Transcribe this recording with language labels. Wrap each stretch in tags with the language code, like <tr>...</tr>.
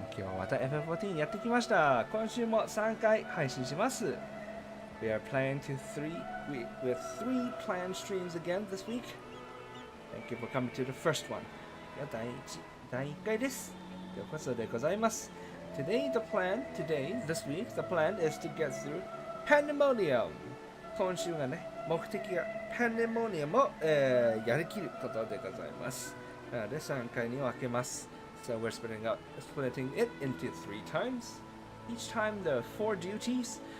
<ja>今日はまた FF14 やってきました。今週も3回配信します。</ja> <en>We are planning to with three planned streams again this week. Thank you for coming to the first one.</en> <ja>第1回です。ようこそでございます。</ja> <en>This week, the plan is to get through Pandaemonium.</en> <ja>今週がね、目的がパンデモニアムを、やりきることでございます。なので3回に分けます。</ja> <en>So we're splitting it into 3 times. Each time there are 4 duties.</en>